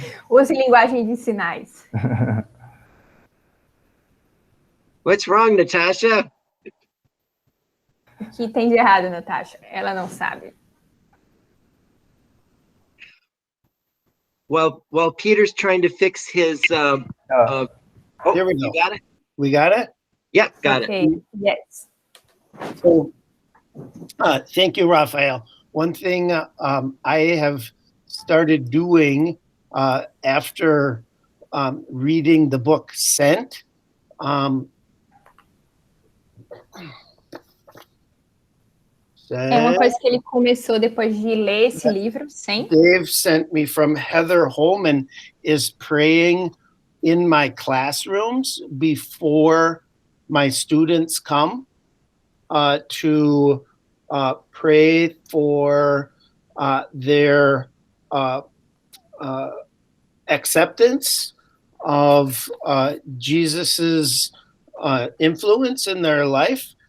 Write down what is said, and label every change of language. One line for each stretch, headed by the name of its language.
Portuguese: Use linguagem de sinais.
English: What's wrong, Natasha?
Portuguese: O que tem de errado, Natasha? Ela não sabe.
English: While Peter's trying to fix his Here we go. You got it? We got it? Yep, got it. Yes. So, thank you, Raphael. One thing I have started doing after reading the book Sent,
Portuguese: É uma coisa que ele começou depois de ler esse livro, sim.
English: Dave sent me from Heather Holman is praying in my classrooms before my students come to pray for their acceptance of Jesus's influence in their life.